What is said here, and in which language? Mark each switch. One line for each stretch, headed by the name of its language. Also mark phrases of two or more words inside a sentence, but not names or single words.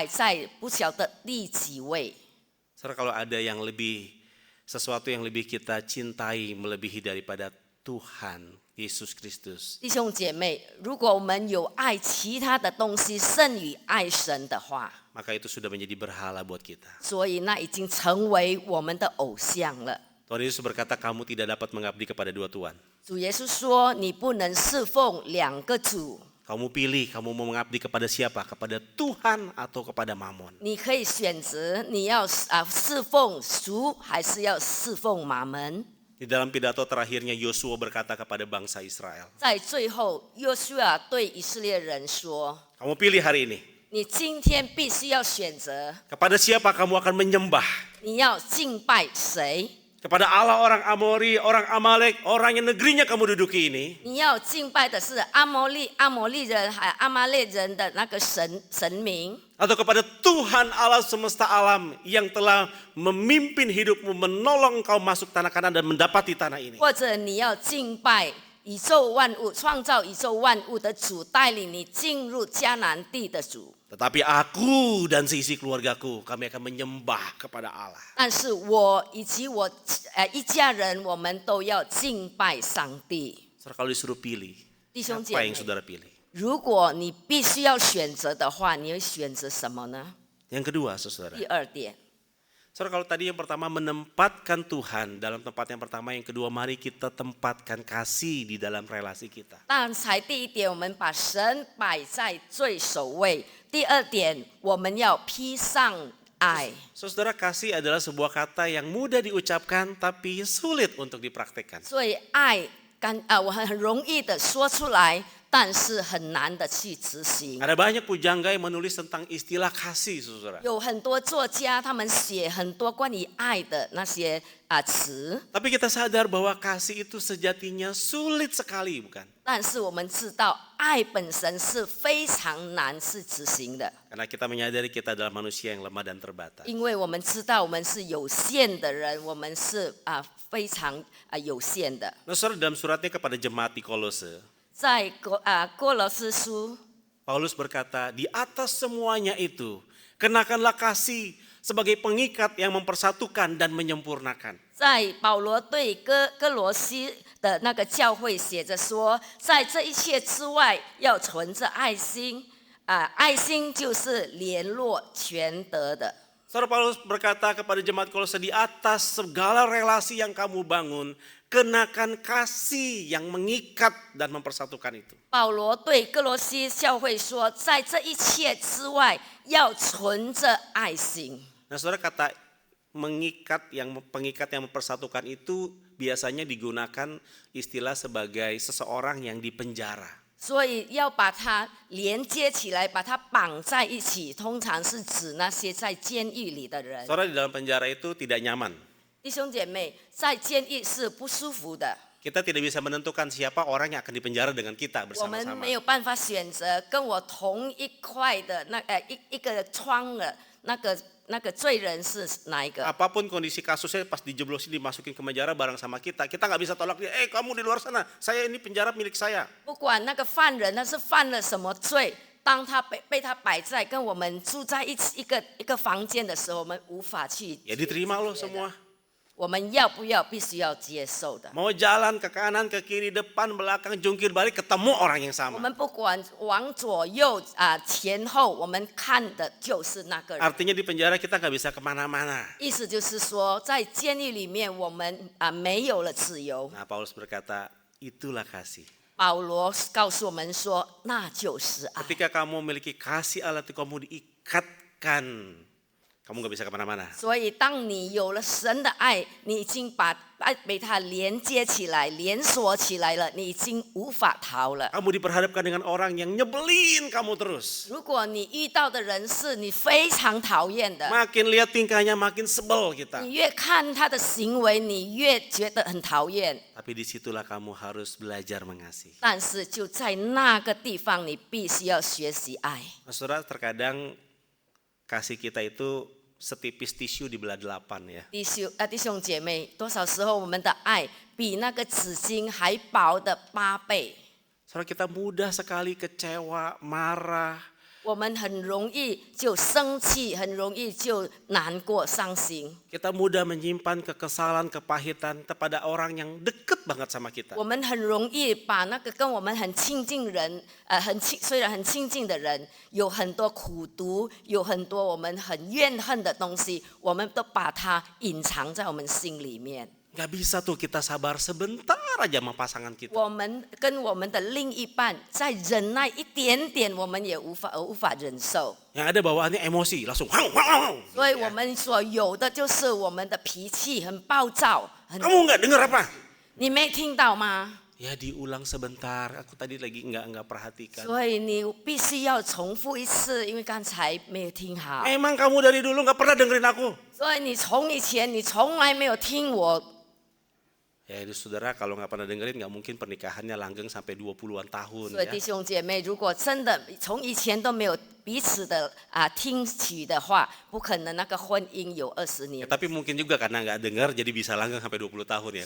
Indonesian: Saudara, kalau ada yang lebih sesuatu yang lebih kita cintai melebihi daripada Tuhan Yesus Kristus,
Chinese: 弟兄姐妹，如果我们有爱其他的东西胜于爱神的话，
Indonesian: maka itu sudah menjadi berhala buat kita.
Chinese: 所以那已经成为我们的偶像了。
Indonesian: Tuhan Yesus berkata kamu tidak dapat mengabdi kepada dua tuan.
Chinese: 主耶稣说：“你不能侍奉两个主，
Indonesian: Kamu pilih kamu mau mengabdi kepada siapa? Kepada Tuhan atau kepada Mamon.
Chinese: 你可以选择你要侍奉主，还是要侍奉马门。”
Indonesian: Di dalam pidato terakhirnya Yosua berkata kepada bangsa Israel,
Chinese: 在最后，约书亚对以色列人说
Indonesian: kamu pilih hari ini. ：“
Chinese: 你今天必须要选择，
Indonesian: Kepada siapa kamu akan menyembah?
Chinese: 你要敬拜谁？
Indonesian: Kepada Allah orang Amori, orang Amalek, orang yang negerinya kamu duduki ini,
Chinese: 你要敬拜的是阿摩利人还阿玛列人的那个神明，
Indonesian: atau kepada Tuhan Allah semesta alam yang telah memimpin hidupmu, menolong engkau masuk tanah Kanaan dan mendapati tanah ini.
Chinese: 或者你要敬拜宇宙万物、创造宇宙万物的主，带领你进入迦南地的主。
Indonesian: Tetapi aku dan seisi keluargaku, kami akan menyembah kepada Allah.
Chinese: 但是我以及我一家人，我们都要敬拜上帝。
Indonesian: Saudara, kalau disuruh pilih,
Chinese: 弟兄姐
Indonesian: apa
Chinese: 妹
Indonesian: yang，saudara pilih?
Chinese: 如果你必须要选择的话，你会选择什么呢？
Indonesian: Yang kedua, saudara.
Chinese: 第二点，
Indonesian: Saudara, kalau tadi yang pertama menempatkan Tuhan dalam tempat yang pertama, yang kedua mari kita tempatkan kasih di dalam relasi kita.
Chinese: 刚才第一点，我们把神摆在最首位；第二点，我们要披上爱。
Indonesian: Saudara, kasih adalah sebuah kata yang mudah diucapkan tapi sulit untuk dipraktekkan.
Chinese: 所以爱我很容易的说出来，但是很难的去执行。
Indonesian: Ada banyak pujangga yang menulis tentang istilah kasih, saudara.
Chinese: 有很多作家，他们写很多关于爱的那些词，
Indonesian: Tapi kita sadar bahwa kasih itu sejatinya sulit sekali, bukan?
Chinese: 但是我们知道，爱本身是非常难去执行的，
Indonesian: Karena kita menyadari kita adalah manusia yang lemah dan terbatas.
Chinese: 因为我们知道我们是有限的人，我们是非常有限的。
Indonesian: Nah, saudara, dalam suratnya kepada jemaat di Kolose,
Chinese: 在哥罗斯书，
Indonesian: Paulus berkata, di atas semuanya itu, kenakanlah kasih sebagai pengikat yang mempersatukan dan menyempurnakan.
Chinese: 在保罗对哥罗西的那个教会写着说，在这一切之外，要存着爱心，爱心就是联络全德的。
Indonesian: Saudara, Paulus berkata kepada jemaat Kolose, di atas segala relasi yang kamu bangun, kenakan kasih yang mengikat dan mempersatukan itu.
Chinese: 保罗对哥罗西教会说，在这一切之外，要存着爱心。
Indonesian: Nah, saudara, kata pengikat yang mempersatukan itu biasanya digunakan istilah sebagai seseorang yang dipenjara.
Chinese: 所以要把它连接起来，把它绑在一起，通常是指那些在监狱里的人。
Indonesian: Saudara, di dalam penjara itu tidak nyaman.
Chinese: 弟兄姐妹，在监狱是不舒服的。
Indonesian: Kita tidak bisa menentukan siapa orang yang akan dipenjara dengan kita
Chinese: 我们
Indonesian: bersama-sama.
Chinese: 没有办法选择跟我同一块的一个窗的那个罪人是哪一个。
Indonesian: Apapun kondisi kasusnya, pas dijeblosin dimasukin ke penjara bareng sama kita nggak bisa tolak dia. Kamu di luar sana, saya ini penjara milik saya.
Chinese: 不管那个犯人他是犯了什么罪，当他被他摆在跟我们住在一起一个房间的时候，我们无法去。
Indonesian: Ya diterima loh semua.
Chinese: 我们要不要必须要接受的。
Indonesian: Mau jalan ke kanan, ke kiri, depan, belakang, jungkir balik, ketemu orang yang
Chinese: 我
Indonesian: sama.
Chinese: 们不管往左右前后，我们看的就是那个人。
Indonesian: Artinya di penjara kita nggak bisa kemana-mana.
Chinese: 意思就是说，在监狱里面，我们没有了自由。
Indonesian: Nah, Paulus berkata, itulah kasih.
Chinese: 保罗告诉我们说，那就是爱。
Indonesian: Ketika kamu memiliki kasih Allah itu kamu diikatkan, kamu nggak bisa kemana-mana.
Chinese: 所以，当你有了神的爱，你已经被它连接起来、连锁起来了，你已经无法逃了。
Indonesian: Kamu diperhadapkan dengan orang yang nyebelin kamu terus.
Chinese: 如果你遇到的人是你非常讨厌的，
Indonesian: Makin lihat tingkahnya makin sebel kita.
Chinese: 你越看他的行为，你越觉得很讨厌。
Indonesian: Tapi disitulah kamu harus belajar mengasihi.
Chinese: 但是就在那个地方，你必须要学习爱。
Indonesian: Nah, saudara, terkadang kasih kita itu setipis tisu dibelah 8 ya.
Chinese: 弟兄姐妹，多少时候我们的爱比那个纸巾还薄的8倍。
Indonesian: Saudara, kita mudah sekali kecewa, marah,
Chinese: 我们很容易就生气，很容易就难过、伤心。
Indonesian: Kita mudah menyimpan kekesalan, kepahitan kepada orang yang dekat banget sama kita.
Chinese: 我们很容易把那个跟我们很亲近人，虽然很亲近的人，有很多苦毒，有很多我们很怨恨的东西，我们都把它隐藏在我们心里面。
Indonesian: Gak bisa tuh kita sabar sebentar aja sama pasangan kita.
Chinese: 我们跟我们的另一半再忍耐一点点，我们也无法忍受。
Indonesian: Yang ada bawaannya emosi, langsung hang, hang, hang.
Chinese: 所以我们所有的就是我们的脾气很暴躁，很
Indonesian: Kamu nggak dengar apa?
Chinese: 你没听到吗？
Indonesian: Ya diulang sebentar. Aku tadi lagi nggak perhatikan.
Chinese: 所以你必须要重复一次，因为刚才没有听好。
Indonesian: Emang kamu dari dulu nggak pernah dengerin aku?
Chinese: 所以你从以前你从来没有听我。
Indonesian: Ya itu saudara, kalau nggak pernah dengerin nggak mungkin pernikahannya langgeng sampai 20-an tahun
Chinese: 所以
Indonesian: ya.
Chinese: 弟兄姐妹，如果真的从以前都没有彼此的听取的话，不可能那个婚姻有20
Indonesian: Ya,
Chinese: 年。
Indonesian: tapi mungkin juga karena nggak dengar jadi bisa langgeng sampai 20 tahun ya.